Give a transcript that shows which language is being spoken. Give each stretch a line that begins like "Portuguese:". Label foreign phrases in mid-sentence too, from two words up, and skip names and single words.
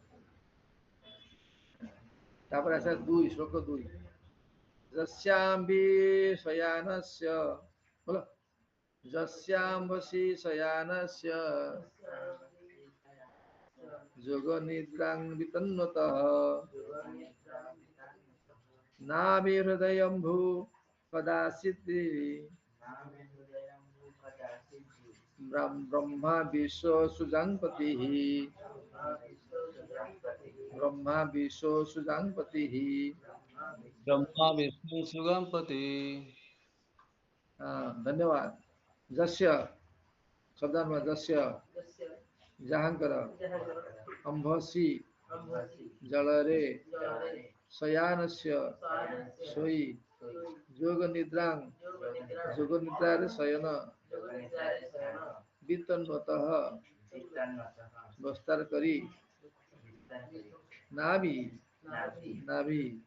Odia: ତାପରେ ଆସିଲା 2, ଶ୍ଲୋକ 2,
Sanskrit: ଯସ୍ୟାମ୍ବି ଶୟାନସ୍ୟ, ବୋଲ, ଯସ୍ୟାମ୍ବସି ଶୟାନସ୍ୟ ଯୋଗ ନିଦ୍ରାଂ ବିତନ୍ୱତଃ ନାଭି ହୃଦୟମ୍ଭୁ କଦାଚିତ୍ ବ୍ରହ୍ମା ବିଶ୍ୱ ସୁଜାଂପତିଃ, ବ୍ରହ୍ମା ବିଶ୍ୱ ସୁଜାଂପତିଃ, ब्रह्मा विष्णु सुगणपति।
Odia: ଧନ୍ୟବାଦ। ଯସ୍ୟ ଶବ୍ଦାନ୍ୱୟ, ଯସ୍ୟ ଯାହାଙ୍କର, ଅମ୍ଭସି ଜଳରେ, ଶୟାନସ୍ୟ ଶୋଇ,
Sanskrit: ଯୋଗ ନିଦ୍ରାଂ
Odia: ଯୋଗ ନିଦ୍ରାରେ ଶୟନ, ବିତନ୍ୱତଃ ବସ୍ତାର କରି, ନାଭି ନାଭି